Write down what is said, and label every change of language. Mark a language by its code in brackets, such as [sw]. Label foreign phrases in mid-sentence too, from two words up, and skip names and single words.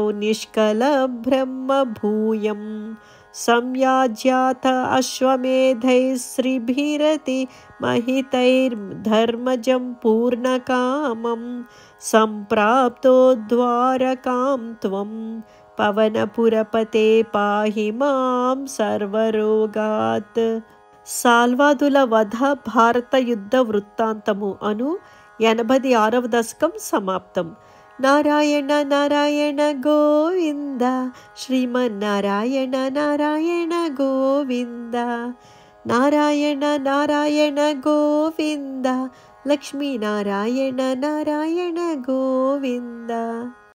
[sa] निष्कलब्रह्मभूयं संयाज्यात अश्वमेधैस्त्रिभिरति महितैर्धर्मजं पूर्णकामं सम्प्राप्तो द्वारकां त्वं पवनपुरपते पाहि मां सर्वरोगात् [te] సాల్వాదుల వధ భారత యుద్ధ వృత్తాంతము అను 86వ దశకం సమాప్తం. నారాయణ నారాయణ గోవింద శ్రీమన్నారాయణ నారాయణ గోవింద నారాయణ నారాయణ గోవింద లక్ష్మీనారాయణ నారాయణ గోవింద.